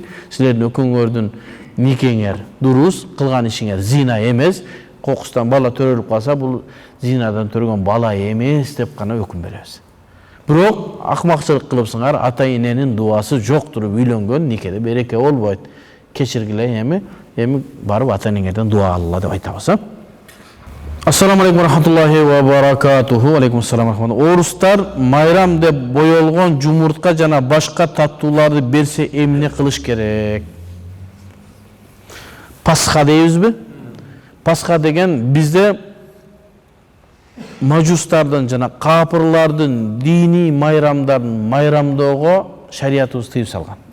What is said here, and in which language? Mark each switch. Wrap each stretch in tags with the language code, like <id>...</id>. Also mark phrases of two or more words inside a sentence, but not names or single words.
<ky>Силердин экөөңөрдүн никеңер дурус, кылган ишиңер зина эмес, кокустан бала төрөлүп калса, бул зинадан төргөн бала эмес деп гана өкүм беребиз. Бирок акмакчылык кылыпсыңар, ата эненин дуасы жок туруп үйлөнгөн никеде береке болбойт. Кечиргиле, эми барып ата энеңерден дуа алгыла деп айтабыз.</ky> <ar>السلام عليكم ورحمة الله وبركاته. عليكم السلام ورحمة الله.</ar> <ky>Orustар майрам деп боелгон жумуртка жана башка таттууларды берсе эмне кылыш керек? Пасха дейбизби? Пасха деген бизде мажустардын жана капырлардын дини майрамдарын майрамдоого шариятыбыз тыйып салган.</ky>